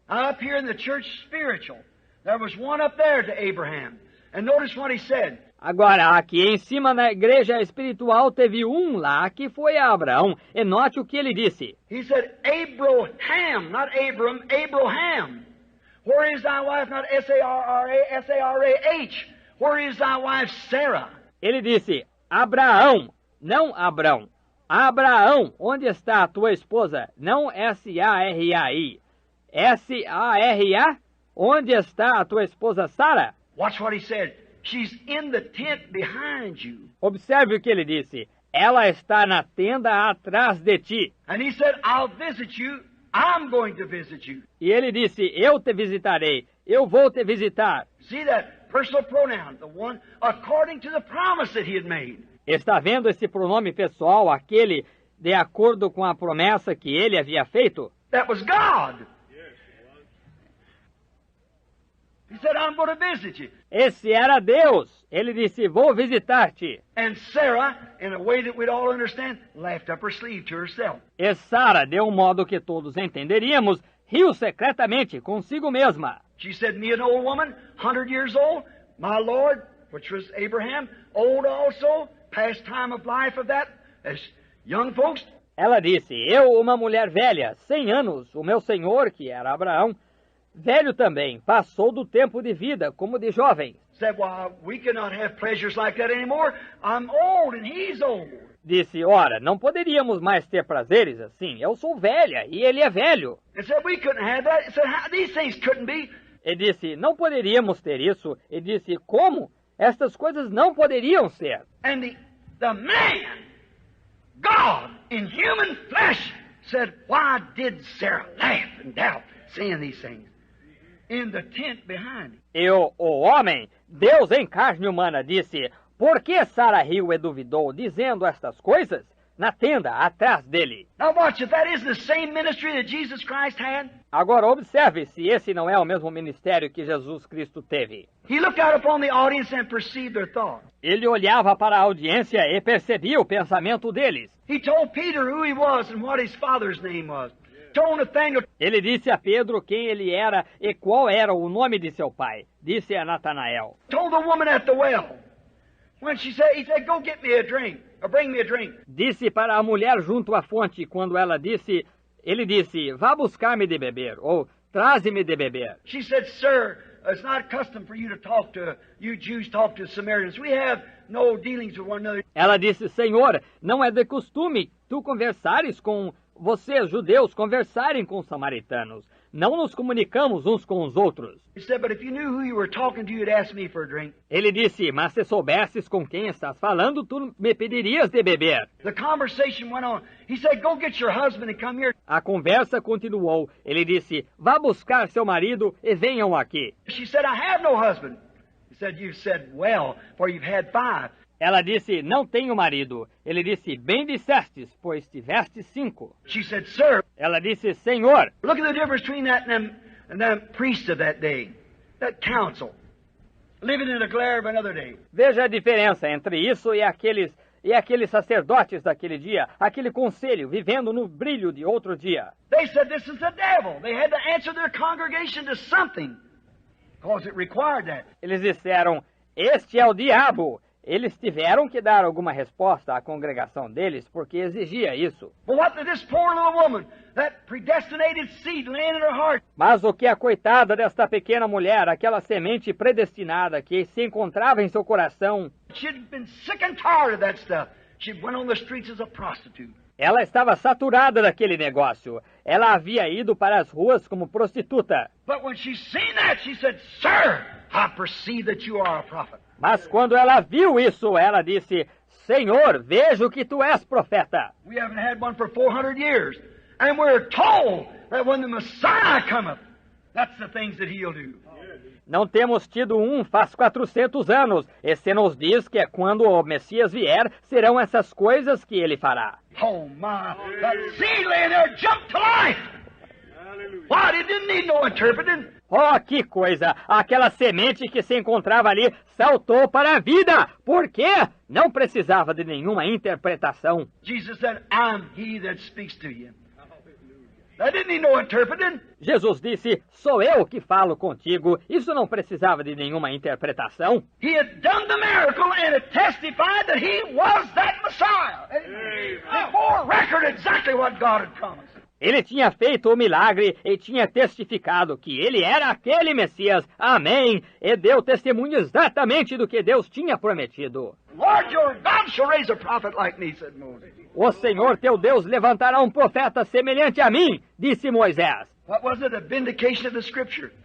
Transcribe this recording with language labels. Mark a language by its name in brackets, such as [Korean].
[English] Up here in the church spiritual, there was one up there to Abraham. And notice what he said. [Portuguese] Agora, aqui em cima na igreja espiritual teve um lá que foi a Abraão. E note o que ele disse. [English] He said, Abraham, not Abram, Abraham. Where is thy wife? Not S-A-R-R-A, S-A-R-A-H. Where is thy wife Sarah? [Portuguese] Ele disse, Abraão, não Abrão. Abraão, onde está a tua esposa? Não S-A-R-A-I. S-A-R-A? Onde está a tua esposa Sara? [English] Watch what he said. She's in the tent behind you. [Portuguese] Observe o que ele disse. Ela está na tenda atrás de ti. [English] And he said, I'll visit you. I'm going to visit you. [Portuguese] E ele disse, eu te visitarei. Eu vou te visitar. [English] See that personal pronoun, the one according to the promise that he had made. [Portuguese] Está vendo esse pronome pessoal, aquele de acordo com a promessa que ele havia feito? [English] That was God. He said, I'm going to visit you. [Portuguese] Esse era Deus. Ele disse, vou visitar-te. [English] And Sarah, in a way that we'd all understand, laughed up her sleeve to herself. [Portuguese] E Sara, de um modo que todos entenderíamos, riu secretamente consigo mesma. [English] She said, me an old woman, 100 years old, my Lord, which was Abraham, old also, past time of life of that, as young folks. [Portuguese] Ela disse, eu, uma mulher velha, 100 anos, o meu senhor, que era Abraão, velho também, passou do tempo de vida, como de jovem. [English] Said, well, we cannot have pleasures like that anymore. I'm old and he's old. [Portuguese] Disse, ora, não poderíamos mais ter prazeres assim. Eu sou velha e ele é velho. [English] And said, we couldn't have that. Said, these things couldn't be. [Portuguese] E disse, não poderíamos ter isso. E disse, como? Estas coisas não poderiam ser. [English] And the man, God in human flesh, said, why did Sarah laugh and doubt saying these things? In the tent behind him. [Portuguese] E o homem, Deus em carne humana, disse, por que Sara riu e duvidou, dizendo estas coisas? Na tenda, atrás dele. [English] Now watch, if that isn't the same ministry that Jesus Christ had. [Portuguese] Agora observe se esse não é o mesmo ministério que Jesus Cristo teve. [English] He looked out upon the audience and perceived their thoughts. [Portuguese] Ele olhava para a audiência e percebia o pensamento deles. [English] He told Peter who he was and what his father's name was. Told Nathaniel. [Portuguese] Ele disse a Pedro quem ele era e qual era o nome de seu pai. Disse a Natanael. [English] Told the woman at the well. When he said, go get me a drink, or bring me a drink. [Portuguese] Disse para a mulher junto à fonte quando ela disse, ele disse, vá buscar-me de beber, ou traze-me de beber. [English] She said, sir, it's not custom for you to talk to, you Jews talk to Samaritans. We have no dealings with one another. [Portuguese] Ela disse, Senhor, não é de costume tu conversares com vocês, judeus, conversarem com os samaritanos. Não nos comunicamos uns com os outros. [English] He said, but if you knew who you were talking to, you'd ask me for a drink. [Portuguese] Ele disse, mas se soubesses com quem estás falando, tu me pedirias de beber. [English] The conversation went on. He said, go get your husband and come here. [Portuguese] A conversa continuou. Ele disse, vá buscar seu marido e venham aqui. [English] She said, I have no husband. He said, you said well, for you've had 5. [Portuguese] Ela disse, não tenho marido. Ele disse, bem dissestes, pois tiveste 5. [English] She said, sir. [Portuguese] Ela disse, Senhor. [English] Look at the difference between that and them priests of that day, that council, living in the glare of another day. [Portuguese] Veja a diferença entre isso e aqueles sacerdotes daquele dia, aquele conselho, vivendo no brilho de outro dia. [English] They said, this is the devil. They had to answer their congregation to something. because it required that. [Portuguese] Eles disseram, este é o diabo. Eles tiveram que dar alguma resposta à congregação deles, porque exigia isso. [English] But what did this poor little woman, that predestinated seed laying in her heart, [Portuguese] Mas o que a coitada desta pequena mulher, aquela semente predestinada que se encontrava em seu coração, [English] she'd been sick and tired of that stuff. She went on the streets as a prostitute. [Portuguese] ela estava saturada daquele negócio. Ela havia ido para as ruas como prostituta. [English] But when she seen that, she said, Sir, I perceive that you are a prophet. [Portuguese] Mas quando ela viu isso, ela disse, Senhor, vejo que tu és profeta. [English] We haven't had one for 400 years. And we're told that when the Messiah cometh, that's the things that he'll do. [Portuguese] Não temos tido um faz 400 anos. E se nos diz que é quando o Messias vier, serão essas coisas que ele fará. [English] Oh my, that seed laying there jumped to life. Why? It didn't need no interpreting. [Portuguese] Oh, que coisa! Aquela semente que se encontrava ali saltou para a vida. Por quê? Não precisava de nenhuma interpretação. [English] Jesus said, I'm he that speaks to you. That didn't need no interpreting. [Portuguese] Jesus disse, sou eu que falo contigo. Isso não precisava de nenhuma interpretação. [English] He had done the miracle and it testified that he was that Messiah. It bore record exactly what God had promised. [Portuguese] Ele tinha feito o milagre e tinha testificado que ele era aquele Messias. Amém! E deu testemunho exatamente do que Deus tinha prometido. [English] Lord your God shall raise a prophet like me, said Moses. [Portuguese] O Senhor teu Deus levantará um profeta semelhante a mim, disse Moisés. [English] What was it? A vindication of the Scripture.